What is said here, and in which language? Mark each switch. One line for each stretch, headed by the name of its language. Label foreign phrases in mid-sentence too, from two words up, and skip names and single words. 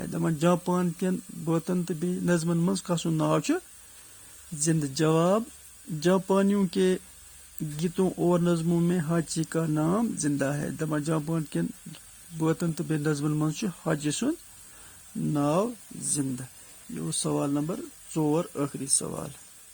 Kashmiri: دپان جاپان کٮ۪ن بٲتن تہٕ بیٚیہِ نظمن منٛز کس سُنٛد ناو چھُ زندہ؟
Urdu: جواب: جاپانیوں کے گیتوں اور نظموں میں حاجی کا نام زندہ ہے.
Kashmiri: دپان جاپان کٮ۪ن بٲتن تہٕ بیٚیہِ نظمن منٛز چھُ حاجی سُنٛد ناو زندہ. یہ اوس سوال نمبر 4 ٲخری سوال.